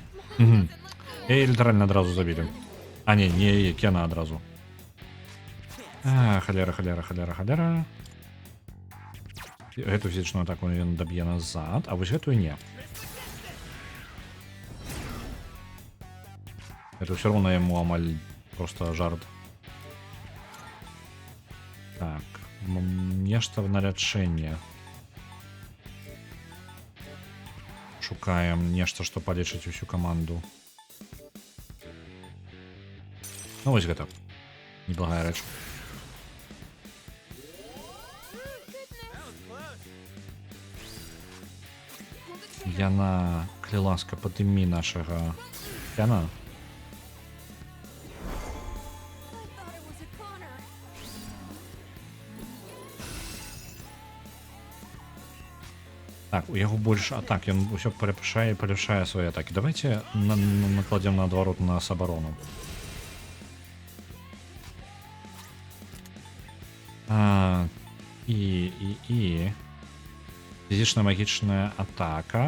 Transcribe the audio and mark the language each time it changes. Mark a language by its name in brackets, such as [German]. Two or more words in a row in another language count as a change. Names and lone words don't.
[Belarusian] Угу. Яе літаральна адразу забілі. А не яе, Кена адразу. Халера. Гэту фізічную атаку ён даб'е назад, а вось гэтую не. [Russian] Это все равно [Belarusian] яму амаль просто жарт. Так, нешта на лячэнне. Шукаем нешта, што палечыць усю каманду. Ну вось гэта. Неблагая рэч. Яна, калі ласка, падымі нашага Кена. [English] I thought it was a Connor. [Belarusian] Так, у яго больш атак, ён усё паляпшае і паляпшае свае атакі. Давайте накладзем наадварот на нас абарону. І фізічна магічная атака.